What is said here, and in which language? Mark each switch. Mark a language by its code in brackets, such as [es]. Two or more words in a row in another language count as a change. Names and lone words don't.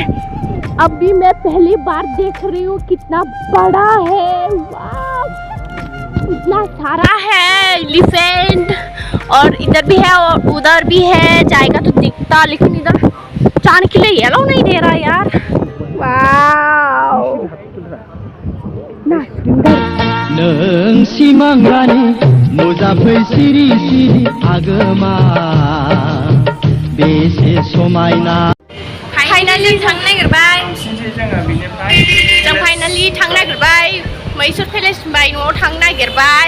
[hi] अभी मैं पहली बार देख रही हूँ, कितना बड़ा है, वाव इतना सारा है एलिफेंट, और इधर भी है और उधर भी है। जाएगा तो दिखता, लेकिन इधर जाने के लिए येलो नहीं दे रहा यार। वाव ना सुंदर। [brx] नों सिमांगानि मुजाफै सिरि सिरि आगोमा बेसे समायना। फाइनाली थांनो नागिरबाय, जों फाइनाली थांनो नागिरबाय मैसूर पेलेस निफ्राय न'आव थांनो नागिरबाय।